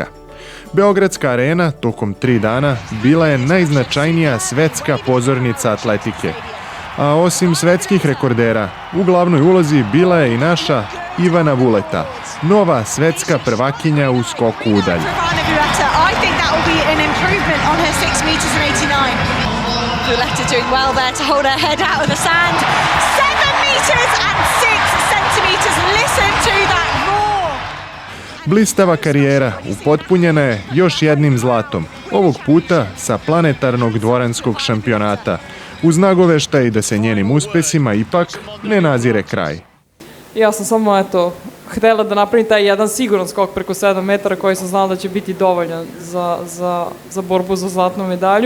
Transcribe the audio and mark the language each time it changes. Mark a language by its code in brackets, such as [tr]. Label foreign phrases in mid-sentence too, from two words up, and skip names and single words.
[sr] Beogradska arena tokom 3 dana bila je najznačajnija svetska pozornica atletike. A osim svetskih rekordera, u glavnoj ulozi bila je i naša Ivana Vuleta, nova svetska prvakinja u skoku u dalj. [en] Vuleta doing well there to hold her head out of the sand. 7 meters and 6 centimeters. Listen to that roar. [sr] Blistava karijera upotpunjena je još jednim zlatom, ovog puta sa planetarnog dvoranskog šampionata, uz nagoveštaj da se njenim uspesima ipak ne nazire kraj. Ja sam samo, htela da napravim taj jedan siguran skok preko 7 metara koji sam znala da će biti dovoljan za borbu za zlatnu medalju.